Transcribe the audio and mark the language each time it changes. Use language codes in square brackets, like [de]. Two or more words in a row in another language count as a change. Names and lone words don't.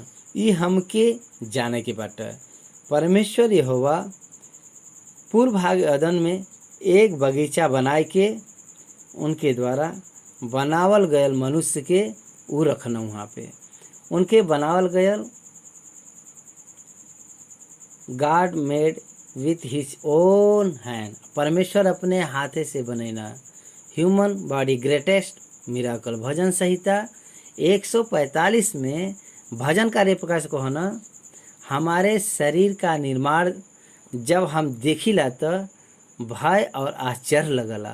[bho] ये हमके जाने के बाटे। परमेश्वर यहोवा पूर्व भाग अदन में एक बगीचा बनाए के उनके द्वारा बनावल गयल मनुष्य के उ रखना वहाँ पे। उनके बनावल गयल [en] God made with his own hand. [bho] परमेश्वर अपने हाथे से बनेना। [en] human body greatest miracle. [bho] भजन संहिता 145 में भजन कार्य प्रकाश को है ना, हमारे शरीर का निर्माण जब हम देखिला तो भय और आश्चर्य लगला।